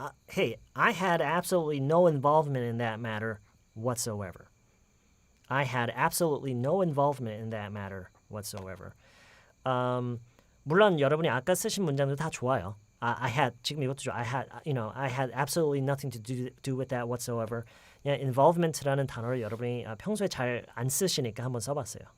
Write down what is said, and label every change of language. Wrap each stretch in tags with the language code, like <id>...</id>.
<en>Hey, I had absolutely no involvement in that matter whatsoever. I had absolutely no involvement in that matter whatsoever.</en> <ko>물론 여러분이 아까 쓰신 문장도 다 좋아요.</ko> <en>I had</en> <ko>지금 이것도 좋아.</ko> <en>I had absolutely nothing to do with that whatsoever.</en> <ko>그냥 involvement라는 단어를 여러분이 평소에 잘 안 쓰시니까 한번 써봤어요.</ko>